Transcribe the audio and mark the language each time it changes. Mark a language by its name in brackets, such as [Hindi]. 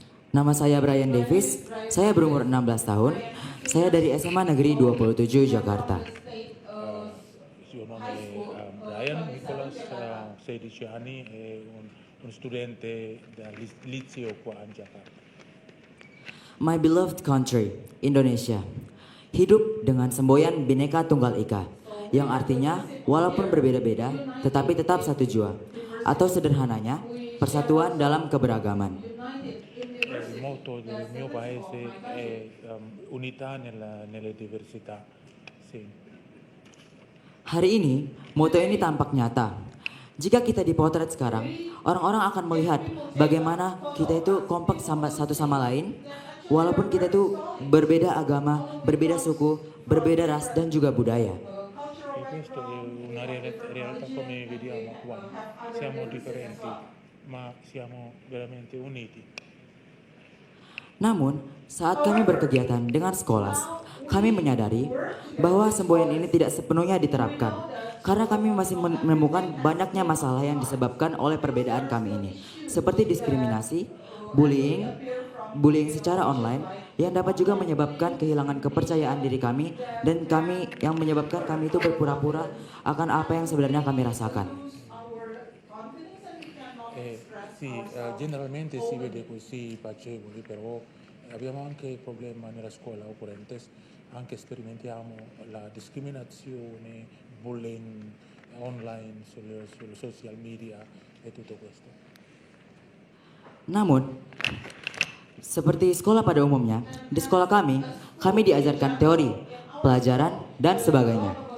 [Indonesian] Nama saya Brian Davis, saya berumur 16 tahun, saya dari SMA Negeri 27 Jakarta. [Italian] Il suo nome è Brian Nicholas, ha 16 anni, è un un studente del liceo qua in Jakarta. [English] My beloved country, [Indonesian] Indonesia, hidup dengan semboyan Bhinneka Tunggal Ika, yang artinya walaupun berbeda-beda, tetapi tetap satu jua, atau sederhananya, persatuan dalam keberagaman. [Italian] Il motto del mio paese è unità nelle diversità. Sì. [Indonesian] Hari ini, moto ini tampak nyata. Jika kita dipotret sekarang, orang-orang akan melihat bagaimana kita itu kompak satu sama lain, walaupun kita itu berbeda agama, berbeda suku, berbeda ras dan juga budaya. [Italian] E questo è una realtà come vediamo qua. Siamo differenti, ma siamo veramente uniti. [Indonesian] Namun, saat kami berkegiatan dengan Skolas, kami menyadari bahwa semboyan ini tidak sepenuhnya diterapkan karena kami masih menemukan banyaknya masalah yang disebabkan oleh perbedaan kami ini, seperti diskriminasi, bullying secara online yang dapat juga menyebabkan kehilangan kepercayaan diri kami dan yang menyebabkan kami itu berpura-pura akan apa yang sebenarnya kami rasakan. [Italian] Sì, generalmente si vede così piacevoli, però abbiamo anche il problema nella scuola occorrente, anche sperimentiamo la discriminazione, bullying online, sulle social media e tutto questo. [Indonesian] Namun, seperti sekolah pada umumnya, di sekolah kami diajarkan teori, pelajaran, dan sebagainya.